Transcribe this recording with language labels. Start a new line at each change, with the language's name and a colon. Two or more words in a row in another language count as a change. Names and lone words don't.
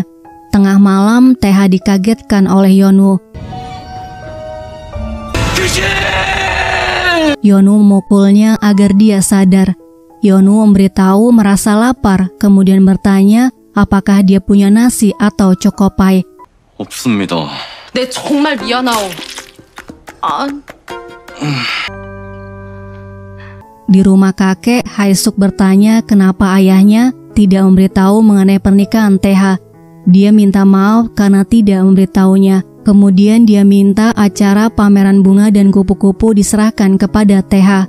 Indonesian: Tengah malam, TH dikagetkan oleh Yeonwoo. Yeonwoo memukulnya agar dia sadar. Yeonwoo memberitahu merasa lapar, kemudian bertanya apakah dia punya nasi atau choco pie.
Korean: 없습니다. 내 정말 미안하오.
Indonesian: Di rumah kakek, Haesuk bertanya kenapa ayahnya tidak memberitahu mengenai pernikahan TH. Dia minta maaf karena tidak memberitahunya. Kemudian dia minta acara pameran bunga dan kupu-kupu diserahkan kepada TH.